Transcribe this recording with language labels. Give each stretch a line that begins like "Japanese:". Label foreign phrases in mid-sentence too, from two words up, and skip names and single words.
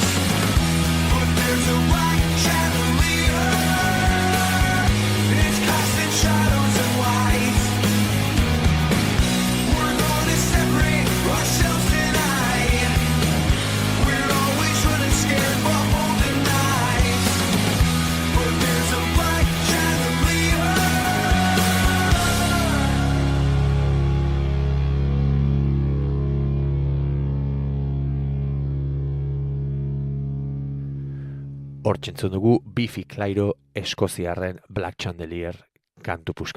English: But there's a black chandelier, it's casting shadows and lights. We're gonna separate ourselves tonight. We're always running scared but holding knives. But there's a black chandelier.
Basque: Hortzentzun dugu Biffy Clyro Eskoziarren Black Chandelier kantu puska.